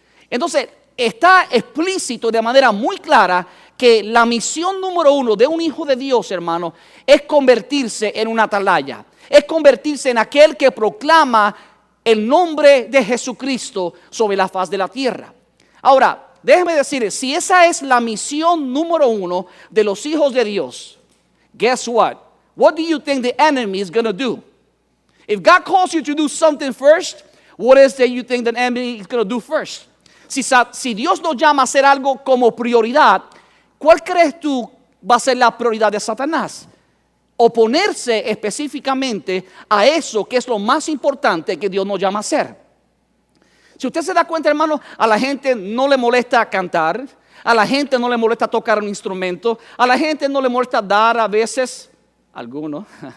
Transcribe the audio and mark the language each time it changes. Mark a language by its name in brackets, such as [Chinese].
[Spanish] Entonces, está explícito de manera muy clara que la misión número 1 de un hijo de Dios, hermano, es convertirse en una atalaya, es convertirse en aquel que proclama el nombre de Jesucristo sobre la faz de la tierra. Ahora, déjeme decirles, si esa es la misión número 1 de los hijos de Dios, [English] guess what? What do you think the enemy is going to do? If God calls you to do something first, what is that you think the enemy is going to do first? [Spanish] Si Dios nos llama a hacer algo como prioridad, ¿cuál crees tú va a ser la prioridad de Satanás? Oponerse específicamente a eso que es lo más importante que Dios nos llama a hacer. Si usted se da cuenta, hermano, a la gente no le molesta cantar, a la gente no le molesta tocar un instrumento, a la gente no le molesta dar a veces, algunos.